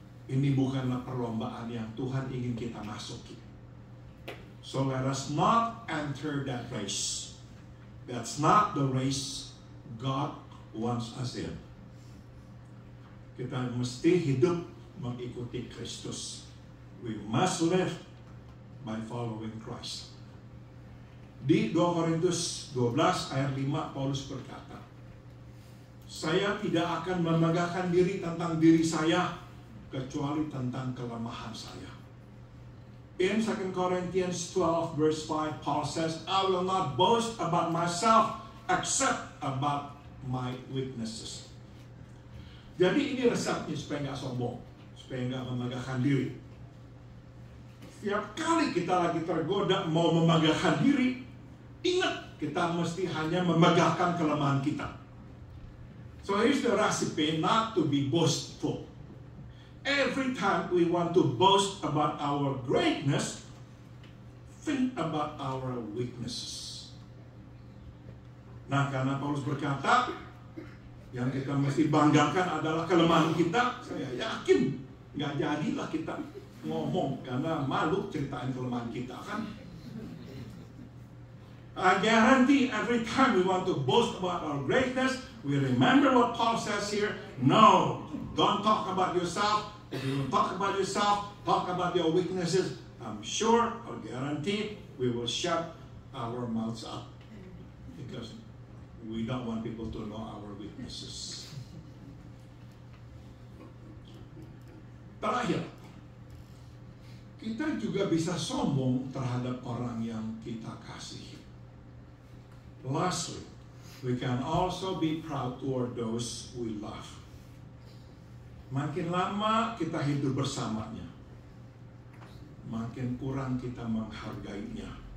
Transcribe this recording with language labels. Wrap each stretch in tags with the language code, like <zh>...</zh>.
<id>Ini bukanlah perlombaan yang Tuhan ingin kita masuki.</id> <en>So let us not enter that race. That's not the race God wants us in.</en> <id>Kita mesti hidup mengikuti Kristus.</id> <en>We must live by following Christ.</en> <id>Di 2 Korintus 12 ayat 5 Paulus berkata, saya tidak akan memegahkan diri tentang diri saya kecuali tentang kelemahan saya.</id> <en>In 2 Corinthians 12 verse 5 Paul says, I will not boast about myself except about my weaknesses.</en> <id>Jadi ini resepnya supaya nggak sombong, supaya nggak memegahkan diri. Setiap kali kita lagi tergoda mau memegahkan diri, ingat kita mesti hanya memegahkan kelemahan kita.</id> <en>So here's the recipe not to be boastful. Every time we want to boast about our greatness, think about our weaknesses.</en> <id>Nah, karena Paulus berkata, yang kita mesti banggakan adalah kelemahan kita, saya yakin nggak jadilah kita ngomong karena malu ceritain kelemahan kita kan.</id> <en>I guarantee every time we want to boast about our greatness, we remember what Paul says here. No, don't talk about yourself. If you don't talk about yourself, talk about your weaknesses. I'm sure or guarantee we will shut our mouths up because we don't want people to know our weaknesses.</en> <id>Terakhir, kita juga bisa sombong terhadap orang yang kita kasihi.</id> <en>Lastly, we can also be proud toward those we love.</en> <id>Makin lama kita hidup bersamanya, makin kurang kita menghargainya.</id>